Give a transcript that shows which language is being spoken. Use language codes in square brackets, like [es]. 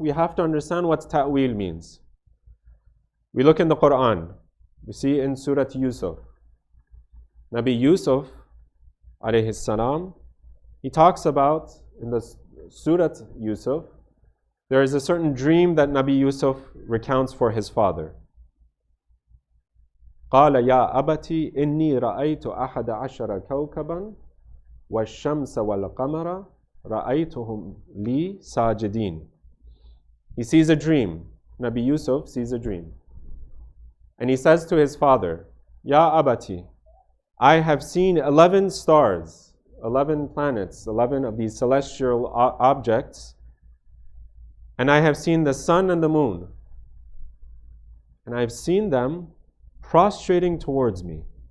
[en] We have to understand what ta'wil means. We look in the Quran. We see in Surah Yusuf, Nabi Yusuf alayhi salam, he talks about in the Surah Yusuf, there is a certain dream that Nabi Yusuf recounts for his father. [ar] قال يا أبتي إني رأيت أحد عشر كوكبا والشمس والقمر رأيتهم لي ساجدين. [en] He sees a dream. Nabi Yusuf sees a dream. And he says to his father, Ya Abati, I have seen 11 stars, 11 planets, 11 of these celestial objects, and I have seen the sun and the moon, and I have seen them prostrating towards me.